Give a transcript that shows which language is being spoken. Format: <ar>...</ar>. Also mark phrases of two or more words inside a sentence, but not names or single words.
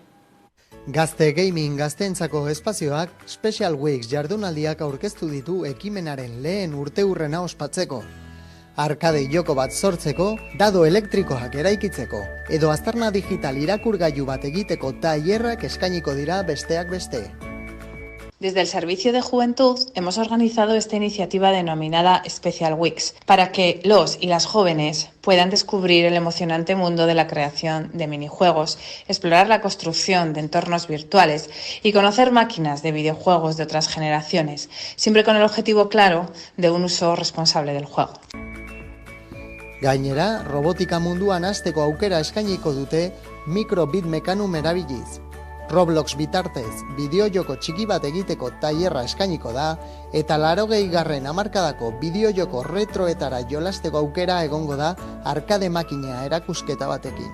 <eu>Gazte Gaming gazteentzako espazioak Special Weeks jardunaldiak aurkeztu ditu ekimenaren lehen urteurrena ospatzeko. Arkade joko bat sortzeko, dado elektrikoak eraikitzeko, edo aztarna digital irakurgailu bat egiteko tailerrak eskainiko dira besteak beste.</eu> <es>Desde el Servicio de Juventud hemos organizado esta iniciativa denominada Special Weeks para que los y las jóvenes puedan descubrir el emocionante mundo de la creación de minijuegos, explorar la construcción de entornos virtuales y conocer máquinas de videojuegos de otras generaciones, siempre con el objetivo claro de un uso responsable del juego.</es> <eu>Gainera, robotika munduan hasteko aukera eskainiko dute mikrobit mekanum erabiliz. Roblox bitartez bideojoko txiki bat egiteko tailerra eskainiko da eta 80garren hamarkadako bideojoko retroetara jolasteko aukera egongo da arkade makina erakusketa batekin.</eu>